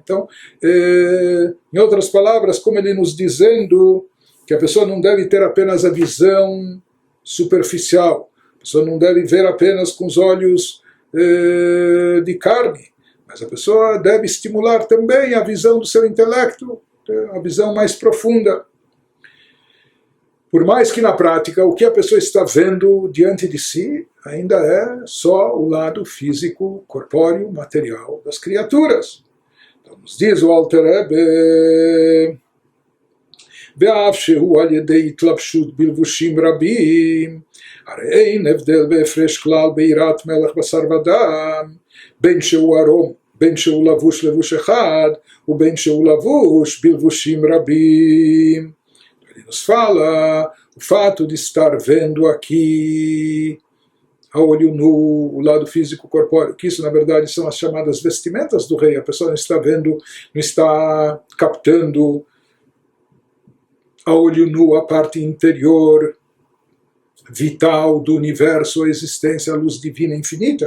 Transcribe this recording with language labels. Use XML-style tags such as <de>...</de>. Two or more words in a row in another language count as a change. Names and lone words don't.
<pt>Então, em outras palavras, como ele nos dizendo que a pessoa não deve ter apenas a visão superficial, a pessoa não deve ver apenas com os olhos de carne, mas a pessoa deve estimular também a visão do seu intelecto, a visão mais profunda. Por mais que na prática o que a pessoa está vendo diante de si ainda é só o lado físico, corpóreo, material das criaturas. Então nos diz o Alter Rebbe,</pt> <he>ואף שהוא על ידי התלבשות בלבושים רבים, הרי אין הבדל בהפרש כלל ביראת מלך בשר ודם, בין שהוא ערום, בין שהוא לבוש לבוש אחד, ובין שהוא לבוש בלבושים רבים.</he> <pt>Ele nos fala o fato de estar vendo aqui a olho nu o lado físico corpóreo, que isso na verdade são as chamadas vestimentas do rei. A pessoa não está vendo, não está captando a olho nu a parte interior vital do universo, a existência, a luz divina infinita.</pt>